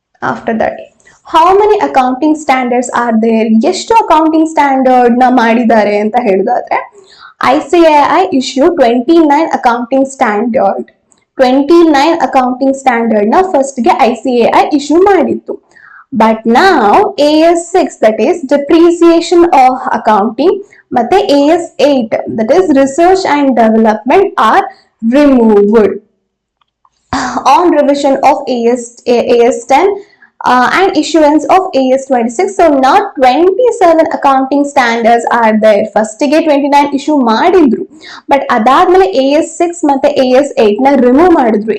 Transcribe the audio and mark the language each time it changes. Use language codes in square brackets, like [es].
[en] After that how many accounting standards are there? [kn] ಎಷ್ಟು accounting standard ನ ಮಾಡಿದ್ದಾರೆ ಅಂತ ಹೇಳಿದಾದ್ರೆ, [en] ICAI issue 29 accounting standard. [kn] 29 accounting standard ನ first ಗೆ ICAI issue ಮಾಡಿತ್ತು. ಬಟ್ ನಾವು [en] AS6 that is depreciation of accounting ಮತ್ತೆ AS8 that is research and development are removed on revision of AS10 and issuance of AS26. So now 27 accounting standards are there. [kn] First ಗೆ 29 issue ಮಾಡಿದ್ರು, but ಅದಾದ್ಮೇಲೆ AS6 ಮತ್ತೆ AS8 ನ remove ಮಾಡಿದ್ರು.